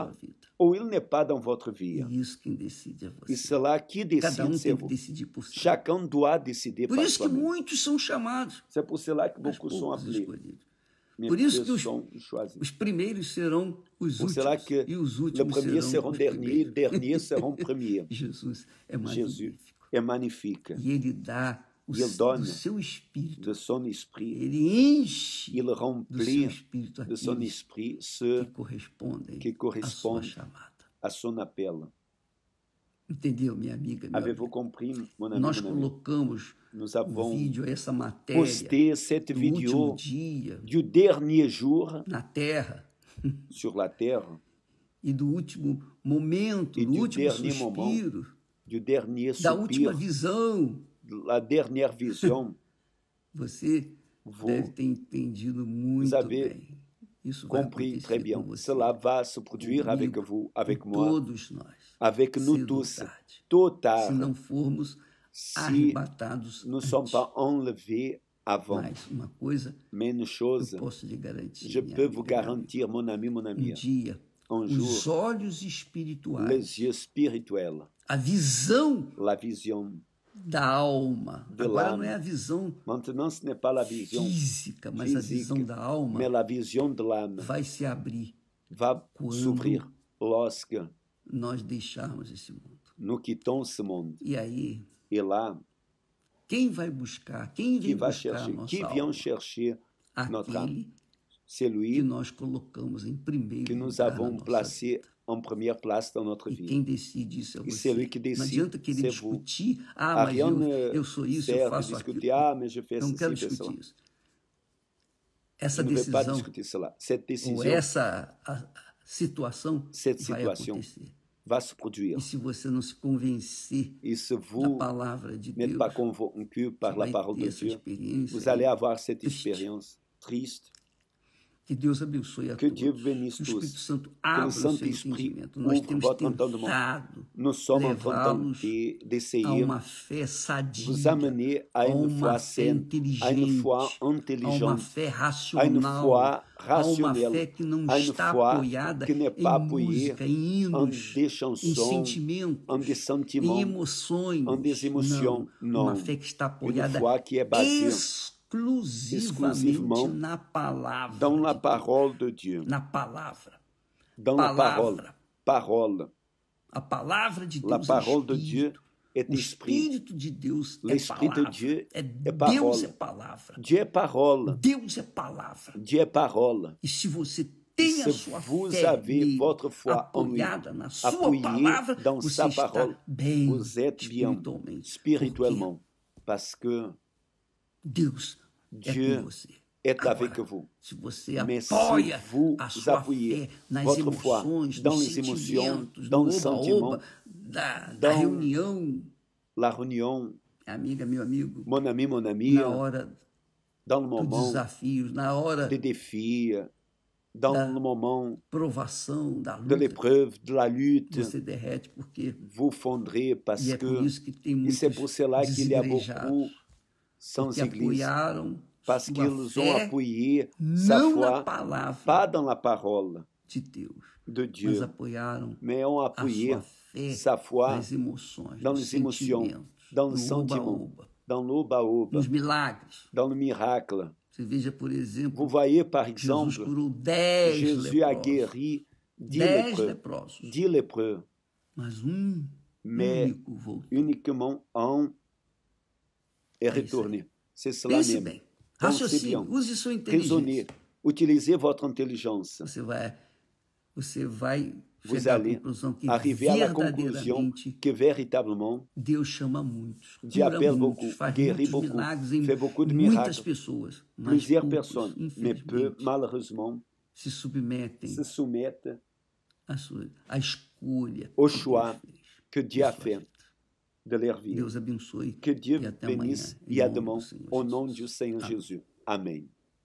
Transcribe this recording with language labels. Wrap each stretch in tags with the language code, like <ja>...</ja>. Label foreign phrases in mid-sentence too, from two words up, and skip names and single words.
<pt>sua vida.</pt> <fr>Ou il n'est pas dans votre vie.</fr> <pt>E isso quem decide é</pt> <fr>Et</fr> <pt>você.</pt> <fr>cela qui</fr> <pt>Cada</pt> <fr>décide, c'est</fr> <pt>tem que</pt> <fr>vous.</fr> <pt>decidir por si.</pt> <fr>Chacun doit décider</fr> <pt>Por</pt> <fr>par</fr> <pt>isso que</pt> <fr>soi-même.</fr> <pt>muitos são chamados,</pt> <fr>C'est pour cela que</fr> <pt>mas</pt> <fr>beaucoup sont</fr> <pt>poucos</pt> <fr>appelés,</fr> <pt>escolhidos.</pt> <fr>mais</fr> <pt>Por isso</pt> <fr>peu</fr> <pt>que os</pt> <fr>sont choisis.</fr> <pt>Os primeiros serão os</pt> <fr>Pour cela</fr> <pt>últimos,</pt> <fr>que</fr> <pt>e os</pt> <fr>les</fr> <pt>últimos</pt> <fr>premiers</fr> <pt>serão</pt> <fr>seront</fr> <pt>os</pt> <fr>derniers,</fr> <pt>primeiros.</pt> <fr>derniers seront premiers.</fr> <pt>Jesus é</pt> <fr>Jésus</fr> <pt>magnífico.</pt> <fr>est magnifique.</fr> <pt>E ele dá</pt> <fr>Il donne</fr> <pt>do seu espírito.</pt> <fr>de son esprit,</fr> <pt>Ele enche</pt> <fr>il</fr> <pt>do seu</pt> <fr>remplit</fr> <pt>espírito</pt> <fr>de son</fr> <pt>aqueles</pt> <fr>esprit</fr> <pt>que</pt> <fr>ceux</fr> <pt>correspondem</pt> <fr>qui</fr> <pt>à sua</pt> <fr>correspondent</fr> <pt>chamada.</pt> <fr>à son appel.</fr> <pt>Entendeu, minha amiga? Meu</pt> <fr>Avez-vous</fr> <pt>amigo?</pt> <fr>compris, mon ami,</fr> <pt>Nós</pt> <fr>mon ami?</fr> <pt>colocamos</pt> <fr>Nous</fr> <pt>o</pt> <fr>avons</fr> <pt>vídeo, essa matéria</pt> <fr>posté cette</fr> <pt>do último</pt> <fr>vidéo</fr> <pt>dia</pt> <fr>du dernier jour</fr> <pt>na Terra</pt> <fr>sur la terre,</fr> <pt>e do último momento, E do do último</pt> <fr>dernier</fr> <pt>suspiro,</pt> <fr>du dernier</fr> <pt>da última</pt> <fr>soupir,</fr> <pt>visão</pt> <fr>de la dernière vision</fr> <pt>Você deve ter entendido muito bem. Isso vai</pt> <fr>compris très</fr> <pt>acontecer</pt> <fr>bien.</fr> <pt>com você,</pt> <fr>Cela va se produire avec</fr> <pt>comigo,</pt> <fr>vous, avec</fr> <pt>com</pt> <fr>moi,</fr> <pt>todos nós,</pt> <fr>avec nous</fr> <pt>cedo ou</pt> <fr>tous,</fr> <pt>tarde,</pt> <fr>tôt ou</fr> <pt>se</pt> <fr>tard,</fr> <pt>não formos</pt> <fr>si</fr> <pt>arrebatados</pt> <fr>nous ne sommes</fr> <pt>antes.</pt> <fr>pas enlevés avant.</fr> <pt>Mas uma coisa</pt> <fr>Mais une chose,</fr> <pt>eu posso lhe garantir,</pt> <fr>je</fr> <pt>minha</pt> <fr>peux</fr> <pt>amiga,</pt> <fr>vous</fr> <pt>meu amigo.</pt> <fr>garantir, mon ami, mon amie,</fr> <pt>Dia,</pt> <fr>un</fr> <pt>os</pt> <fr>jour,</fr> <pt>olhos espirituais,</pt> <fr>les yeux spirituels,</fr> <pt>a visão</pt> <fr>la vision</fr> <pt>da alma.</pt> <fr>de</fr> <pt>Agora não</pt> <fr>l'âme.</fr> <pt>é a visão</pt> <fr>Maintenant, ce n'est pas la vision</fr> <pt>física, mas a</pt> <fr>physique,</fr> <pt>visão da alma</pt> <fr>mais la vision de l'âme</fr> <pt>vai se abrir</pt> <fr>va</fr> <pt>quando</pt> <fr>s'ouvrir lorsque</fr> <pt>nós deixarmos esse mundo.</pt> <fr>nous quittons ce monde.</fr> <pt>E aí,</pt> <fr>Et là,</fr> <pt>quem vai buscar? Quem</pt> <fr>qui</fr> <pt>vem</pt> <fr>va</fr> <pt>buscar a</pt> <fr>chercher?</fr> <pt>nossa</pt> <fr>Qui vient</fr> <pt>alma?</pt> <fr>chercher notre âme?</fr> <pt>Aquele</pt> <fr>C'est</fr> <pt>que</pt> <fr>lui</fr> <pt>nós colocamos em primeiro</pt> <fr>que nous</fr> <pt>lugar na</pt> <fr>avons</fr> <pt>nossa</pt> <fr>placé</fr> <pt>vida.</pt> <fr>en première place dans notre</fr> <pt>E</pt> <fr>vie.</fr> <pt>quem decide isso é</pt> <fr>E c'est</fr> <pt>você.</pt> <fr>lui que</fr> <pt>Não</pt> <fr>décide,</fr> <pt>adianta querer</pt> <fr>c'est vous.</fr> <pt>discutir. Ah,</pt> <fr>À</fr> <pt>mas</pt> <fr>rien ne</fr> <pt>eu sou isso, eu</pt> <fr>sert de</fr> <pt>faço</pt> <fr>discuter,</fr> <pt>aquilo.</pt> <fr>ah, mais je fais</fr> <pt>Eu não quero</pt> <fr>ceci, fais cela.</fr> <pt>discutir isso. Essa</pt> <fr>Je ne vais pas</fr> <pt>decisão</pt> <fr>discuter cela. Cette</fr> <pt>ou</pt> <fr>décision,</fr> <pt>essa situação</pt> <fr>cette</fr> <pt>vai</pt> <fr>situation</fr> <pt>acontecer.</pt> <fr>va se produire.</fr> <pt>E se você não se convencer</pt> <fr>Et si</fr> <pt>da</pt> <fr>vous</fr> <pt>palavra de</pt> <fr>n'êtes</fr> <pt>Deus,</pt> <fr>pas convaincu par</fr> <pt>você</pt> <fr>la</fr> <pt>vai</pt> <fr>parole</fr> <pt>ter</pt> <fr>de</fr> <pt>essa</pt> <fr>Dieu,</fr> <pt>experiência.</pt> <fr>vous allez avoir cette</fr> <pt>triste.</pt> <fr>expérience triste.</fr> <pt>Que Deus abençoe a</pt> <fr>Que</fr> <pt>todos.</pt> <fr>Dieu bénisse</fr> <pt>Que o Espírito</pt> <fr>tous.</fr> <pt>Santo</pt> <fr>Que le</fr> <pt>abra o seu</pt> <fr>Saint-Esprit</fr> <pt>entendimento. Nós</pt> <fr>ouvre</fr> <pt>temos</pt> <fr>votre entendement.</fr> <pt>tentado</pt> <fr>Nous sommes en train</fr> <pt>levá-los</pt> <fr>de-</fr> <pt>a</pt> <fr>d'essayer</fr> <pt>uma fé sadia,</pt> <fr>vous amener à</fr> <pt>a</pt> <fr>une</fr> <pt>uma</pt> <fr>foi</fr> <pt>fé</pt> <fr>saine, à une</fr> <pt>inteligente,</pt> <fr>foi</fr> <pt>a uma</pt> <fr>intelligente,</fr> <pt>fé</pt> <fr>à une</fr> <pt>racional,</pt> <fr>foi</fr> <pt>a uma</pt> <fr>rationnelle,</fr> <pt>fé que não</pt> <fr>à une</fr> <pt>está</pt> <fr>foi</fr> <pt>apoiada</pt> <fr>qui n'est</fr> <pt>em</pt> <fr>pas appuyée</fr> <pt>música, em</pt> <fr>en</fr> <pt>hinos,</pt> <fr>des</fr> <pt>em</pt> <fr>chansons,</fr> <pt>sentimentos,</pt> <fr>en des</fr> <pt>em</pt> <fr>sentiments,</fr> <pt>emoções.</pt> <fr>en des émotions.</fr> <pt>Não, uma</pt> <fr>Non.</fr> <pt>fé que está</pt> <fr>Une</fr> <pt>apoiada</pt> <fr>foi qui est basée</fr> <pt>exclusivamente na palavra</pt> <fr>dans la</fr> <pt>de Deus.</pt> <fr>parole de Dieu,</fr> <pt>Na palavra.</pt> <fr>dans la parole.</fr> <pt>Palavra.</pt> <fr>Parole.</fr> <pt>A palavra de</pt> <fr>La</fr> <pt>Deus</pt> <fr>parole</fr> <pt>é</pt> <fr>de Dieu</fr> <pt>espírito.</pt> <fr>est</fr> <pt>O</pt> <fr>esprit.</fr> <pt>Espírito de Deus é</pt> <fr>L'Esprit de</fr> <pt>palavra.</pt> <fr>Dieu</fr> <pt>É</pt> <fr>est</fr> <pt>Deus</pt> <fr>parole.</fr> <pt>é palavra.</pt> <fr>Dieu est parole.</fr> <pt>Deus é palavra.</pt> <fr>Dieu est parole.</fr> <pt>E se você tem a</pt> <fr>Se</fr> <pt>sua</pt> <fr>vous</fr> <pt>fé</pt> <fr>avez</fr> <pt>nele,</pt> <fr>votre foi en lui,</fr> <pt>apoiada na sua</pt> <fr>appuyée</fr> <pt>palavra,</pt> <fr>dans</fr> <pt>você</pt> <fr>sa</fr> <pt>está</pt> <fr>parole,</fr> <pt>bem</pt> <fr>vous êtes bien</fr> <pt>espiritualmente.</pt> <fr>spirituellement, parce que</fr> <pt>Porque Deus é</pt> <fr>Dieu</fr> <pt>com você.</pt> <fr>est</fr> <pt>Agora,</pt> <fr>avec vous.</fr> <pt>se você</pt> <fr>Mais si</fr> <pt>apoia</pt> <fr>vous</fr> <pt>a sua</pt> <fr>appuyez</fr> <pt>fé nas</pt> <fr>votre foi</fr> <pt>emoções,</pt> <fr>dans</fr> <pt>nos</pt> <fr>les émotions,</fr> <pt>sentimentos,</pt> <fr>dans</fr> <pt>no</pt> <fr>le sentiment,</fr> <pt>oba-oba, da</pt> <fr>dans</fr> <pt>reunião,</pt> <fr>la réunion,</fr> <pt>amiga, meu amigo,</pt> <fr>mon ami, mon ami,</fr> <pt>na hora</pt> <fr>dans le</fr> <pt>dos</pt> <fr>moment</fr> <pt>desafios, na hora</pt> <fr>des défis, dans</fr> <pt>da</pt> <fr>le moment</fr> <pt>provação, da</pt> <fr>de</fr> <pt>luta,</pt> <fr>l'épreuve, de la lutte,</fr> <pt>você derrete, porque</pt> <fr>vous fondrez parce</fr> <pt>e é por</pt> <fr>que,</fr> <pt>isso que tem</pt> <fr>et</fr> <pt>muitos</pt> <fr>c'est pour cela qu'il y a</fr> <pt>desigrejados,</pt> <fr>beaucoup sans</fr> <pt>que</pt> <fr>église,</fr> <pt>apoiaram</pt> <fr>parce</fr> <pt>sua</pt> <fr>qu'ils ont</fr> <pt>fé</pt> <fr>appuyé sa</fr> <pt>não na</pt> <fr>foi,</fr> <pt>palavra</pt> <fr>pas dans la parole</fr> <pt>de Deus,</pt> <fr>de</fr> <pt>mas</pt> <fr>Dieu,</fr> <pt>apoiaram</pt> <fr>mais ont</fr> <pt>a</pt> <fr>appuyé</fr> <pt>sua fé</pt> <fr>sa foi</fr> <pt>nas emoções,</pt> <fr>dans</fr> <pt>nos</pt> <fr>les émotions,</fr> <pt>sentimentos,</pt> <fr>dans le</fr> <pt>no</pt> <fr>sentiment,</fr> <pt>oba-oba,</pt> <fr>dans l'oba-oba,</fr> <pt>nos milagres.</pt> <fr>dans le miracle.</fr> <pt>Você veja, por exemplo,</pt> <fr>Vous voyez, par</fr> <pt>Jesus</pt> <fr>exemple,</fr> <pt>curou 10</pt> <fr>Jésus a</fr> <pt>leprosos,</pt> <fr>guéri 10</fr> <pt>10</pt> <fr>lépreux,</fr> <pt>leprosos,</pt> <fr>10 lépreux,</fr> <pt>mas</pt> <fr>mais</fr> <pt>único voltou.</pt> <fr>uniquement un est</fr> <pt>É isso aí.</pt> <fr>retourné. C'est cela</fr> <pt>Pense</pt> <fr>même.</fr> <pt>bem,</pt> <fr>Pensez</fr> <pt>raciocine,</pt> <fr>bien,</fr> <pt>use sua</pt> <fr>raisonnez,</fr> <pt>inteligência.</pt> <fr>utilisez votre intelligence.</fr> <pt>Você vai</pt> <fr>Vous</fr> <pt>chegar à</pt> <fr>allez</fr> <pt>conclusão que</pt> <fr>arriver à la conclusion</fr> <pt>verdadeiramente</pt> <fr>que véritablement,</fr> <pt>Deus chama muitos,</pt> <fr>Dieu</fr> <pt>cura</pt> <fr>appelle</fr> <pt>muitos,</pt> <fr>beaucoup,</fr> <pt>faz</pt> <fr>guérit</fr> <pt>muitos</pt> <fr>beaucoup,</fr> <pt>milagres em</pt> <fr>fait beaucoup de</fr> <pt>muitas</pt> <fr>miracles,</fr> <pt>pessoas, mas</pt> <fr>plusieurs</fr> <pt>poucos,</pt> <fr>personnes, mais peu,</fr> <pt>infelizmente,</pt> <fr>malheureusement,</fr> <pt>se submetem</pt> <fr>se soumettent</fr> <pt>à escolha</pt> <fr>au</fr> <pt>que Deus</pt> <fr>choix</fr> <pt>fez</pt> <fr>que Dieu a</fr> <pt>de sua</pt> <fr>fait</fr> <pt>vida.</pt> <fr>de leur vie.</fr> <pt>Deus abençoe</pt> <fr>Que Dieu</fr> <pt>e até</pt> <fr>bénisse</fr> <pt>amanhã, em</pt> <fr>et à</fr> <pt>nome do</pt> <fr>demain</fr> <pt>Senhor</pt> <fr>au nom</fr> <pt>Jesus.</pt> <fr>du Seigneur</fr> <pt>Amém.</pt> <fr>Jésus. Amen.</fr>